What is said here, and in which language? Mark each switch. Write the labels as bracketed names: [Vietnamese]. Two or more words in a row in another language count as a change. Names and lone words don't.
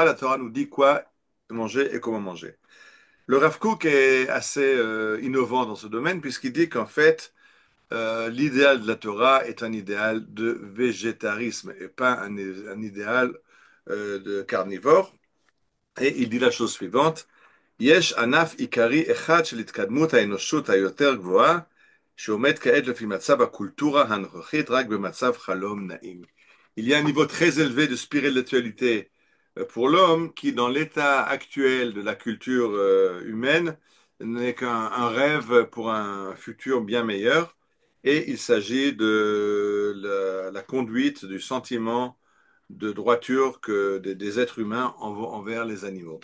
[French] La Torah nous dit quoi manger et comment manger. Le Rav Kook est assez innovant dans ce domaine, puisqu'il dit qu'en fait, l'idéal de la Torah est un idéal de végétarisme et pas un idéal de carnivore. Et il dit la chose suivante. [Hebrew] יש ענף עיקרי אחד של התקדמות האנושות היותר גבוהה, שעומד כעת לפי מצב הקולטורה הנוכחית רק במצב חלום נעים. [French] Il y a un niveau très élevé de spiritualité pour l'homme qui, dans l'état actuel de la culture humaine, n'est qu'un rêve pour un futur bien meilleur. Et il s'agit de la conduite du sentiment de droiture que des êtres humains envers les animaux.